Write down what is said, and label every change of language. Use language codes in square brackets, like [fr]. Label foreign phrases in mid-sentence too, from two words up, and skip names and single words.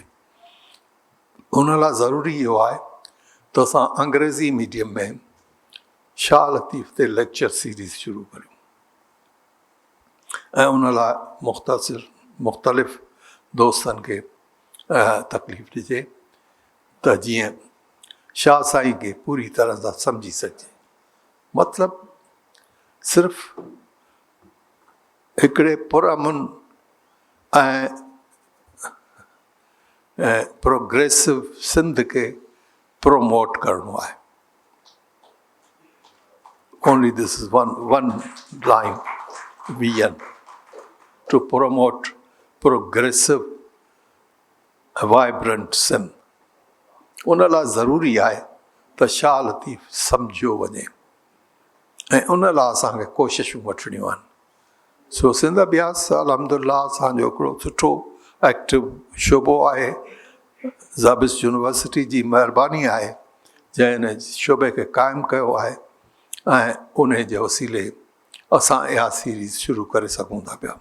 [sd] उन लाइ ज़रूरी इहो आहे त असां अंग्रेज़ी मीडियम में शाह लतीफ़ ते [en] lecture series [sd] शुरू करियूं ऐं उन लाइ मुख़्तलिफ़ दोस्तनि खे तकलीफ़ ॾिजे त जीअं शाह साईं खे पूरी तरह सां सम्झी सघिजे। मतिलबु सिर्फ़ु हिकिड़े पुरअमन ऐं प्रोग्रेसिव सिंध खे प्रोमोट करिणो आहे। [en] Only this is one line, vision, to promote progressive, vibrant Sindh. [sd] उन लाइ ज़रूरी आहे त शाह लतीफ़ सम्झियो वञे ऐं उन लाइ असांखे कोशिशूं वठणियूं आहिनि। सो सिंध अभ्यास अल्हम्दुलिल्लाह असांजो हिकिड़ो सुठो एक्टिव शोबो आहे। ज़ाबिस यूनिवर्सिटी जी महिरबानी आहे जंहिं हिन शोबे खे क़ाइमु कयो आहे ऐं उन जे वसीले असां इहा सीरीज़ शुरू करे सघूं था पिया।